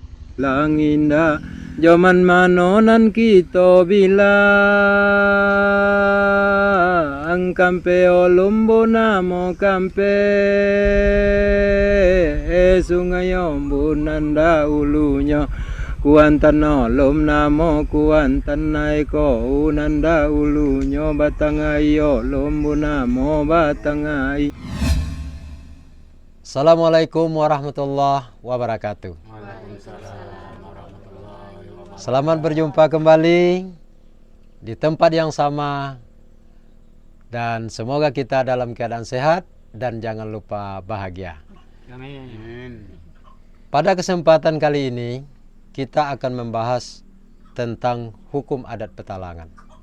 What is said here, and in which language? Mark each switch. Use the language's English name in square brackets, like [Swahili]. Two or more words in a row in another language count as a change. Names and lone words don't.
[Malay] Langinda Joman manonan kita bilang kampe olumbo namo kampe sungai ombunanda ulunya kuantan olom namo kuantan naiko unanda ulunya batangai olombo namo batangai. [Arabic] السلام عليكم ورحمة الله وبركاته. [Indonesian] Selamat berjumpa kembali di tempat yang sama, dan semoga kita dalam keadaan sehat dan jangan lupa bahagia. Amin. Pada kesempatan kali ini kita akan membahas tentang hukum adat Petalangan.